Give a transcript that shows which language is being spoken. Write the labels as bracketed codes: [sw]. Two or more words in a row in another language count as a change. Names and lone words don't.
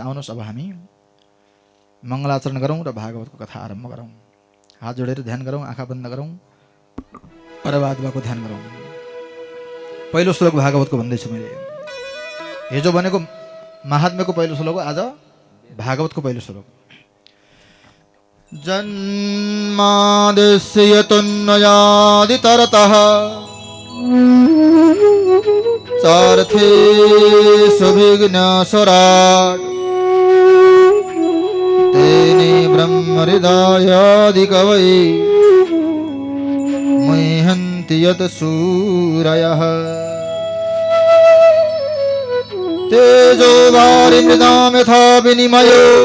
[ne] आउनुहोस् अब हामी मङ्गलाचरण गरौँ र भागवतको कथा आरम्भ गरौँ। हात जोडेर ध्यान गरौँ, आँखा बन्द गरौँ। परमात्माको ध्यान गरौँ। पहिलो श्लोक भागवतको भन्दैछु मैले। हिजो भनेको महात्म्यको पहिलो श्लोक हो, आज भागवतको पहिलो श्लोक। [sa] जन्मादिस्य यतोऽन्वयादितरतः चार्थेषु विघ्नेश्वराट् तेने ब्रह्महृदायादिकवये मुह्यन्ति यत् सूरयः तेजो वारिमृदां यथा विनिमयो